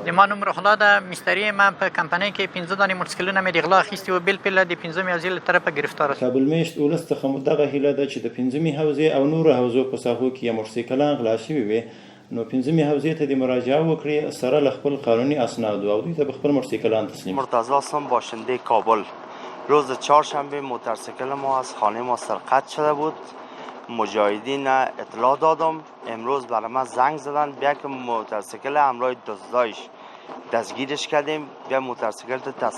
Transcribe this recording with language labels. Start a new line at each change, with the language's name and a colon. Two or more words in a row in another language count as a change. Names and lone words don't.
Pashto: د ما نوم روح الله ده، مستری ما په کمپنۍ کې 15 دانې موټرسایکلونه مې د غلا اخیستي و، بل پله د 5مې حوزې له طرفه گرفتار شوم. کابل میشت ولس څخه دغه هیله ده چې د 5مې حوزې او نورو حوزو په ساحو کې موټرسایکلان غلا شوي وي، نو 5مې حوزې ته د مراجعه وکړي سره له خپل قانوني اسنادو او دوی ته به خپل موټرسایکلان تسلیم.
Persian: مرتضی هستم، باشنده کابل. روز چهارشنبه موتورسیکل ما از خانه ما سرقت شده بود. مجاهدین اطلاع دادم، امروز برای ما زنگ زدن بیا که موتورسیکل همراه دزدایش دستگیرش کردیم، بیا موتورسیکل تو تسلیم شد.